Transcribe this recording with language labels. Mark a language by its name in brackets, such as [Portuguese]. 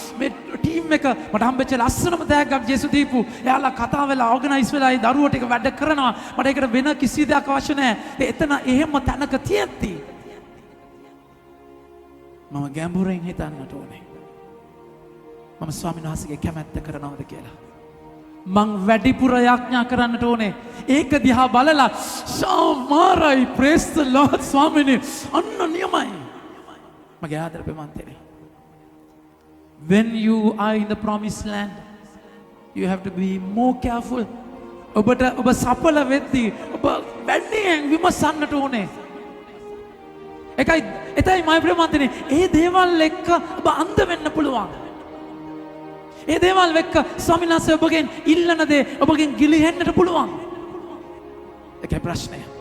[Sinhala] මේ ටීම් එක මට හම්බෙච්ච ලස්සනම තෑග්ගක් ජේසු දීපු එයාලා කතා වෙලා ඕගනයිස් වෙලා ඒ දරුවෝ ටික වැඩ කරනවා මට ඒකට වෙන කිසි දෙයක් අවශ්‍ය නැහැ එතන එහෙම තැනක තියෙද්දි මම ගැඹුරින් හිතන්නට ඕනේ මම ස්වාමීන් වහන්සේගේ කැමැත්ත කරනවද කියලා මං වැඩිපුර යාඥා කරන්නට ඕනේ. ඒක දිහා බලලා සමාරයි [English] praise the Lord [Sinhala] ස්වාමීනි අන්න නියමයි. මගේ ආදර ප්‍රේමන්තනේ. [English] When you are in the promised land, you have to be more careful. [Sinhala] ඔබ සඵල වෙද්දී ඔබ වැඩියෙන් විමසන්නට ඕනේ. එතයි මගේ ප්‍රේමන්තනේ ඒ දේවල් එක්ක ඔබ අන්ධ වෙන්න පුළුවන්. ඒ දේවල් වෙක්ක ස්වාමීන් වහන්සේ ඔබගෙන් ඉල්ලන දේ ඔබගෙන් ගිලිහෙන්නට පුළුවන්. ඒකයි ප්‍රශ්නය.